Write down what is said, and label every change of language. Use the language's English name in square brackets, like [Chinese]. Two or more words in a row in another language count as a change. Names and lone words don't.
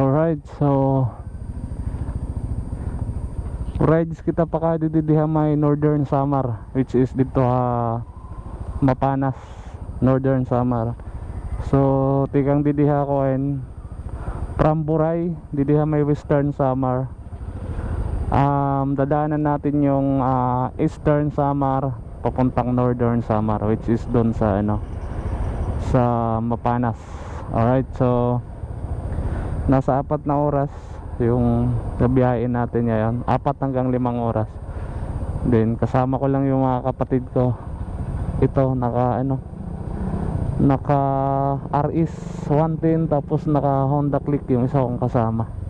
[Waray] Alright, so rides kita pa kada didiha may Northern Samar, [English] which is dito Mapanas, Northern Samar. [Waray] So tikang didiha ko from Buray, didiha may Western Samar. [Filipino] Dadaanan natin yung Eastern Samar papuntang Northern Samar, which is doon sa sa Mapanas. Alright, so nasa 4 na oras yung nabiyahin natin ngayon, 4 hanggang 5 oras. Then kasama ko lang yung mga kapatid ko. Ito naka RS 110, tapos naka Honda Click yung isa kong kasama.